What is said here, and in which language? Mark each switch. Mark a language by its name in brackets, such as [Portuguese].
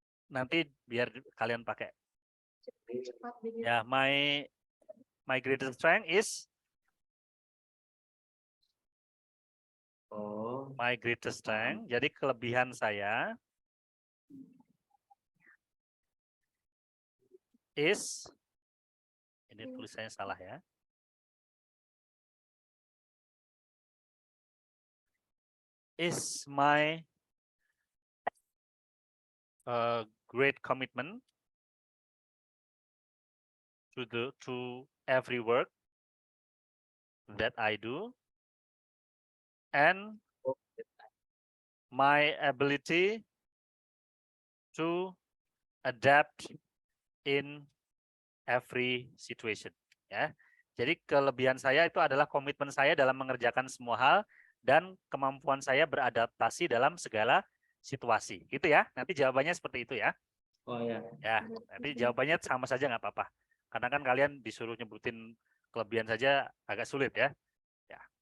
[Indonesian] Nanti biar kalian pakai. Ya, my greatest strength is my greatest strength. Jadi kelebihan saya is, ini tulisannya salah ya. [English] Is my great commitment to every work that I do, and my ability to adapt in every situation. [Indonesian] Ya, jadi kelebihan saya itu adalah komitmen saya dalam mengerjakan semua hal dan kemampuan saya beradaptasi dalam segala situasi. Gitu ya. Nanti jawabannya seperti itu ya. Oh ya. Ya, nanti jawabannya sama saja nggak apa-apa. Karena kan kalian disuruh nyebutin kelebihan saja agak sulit ya. Ya.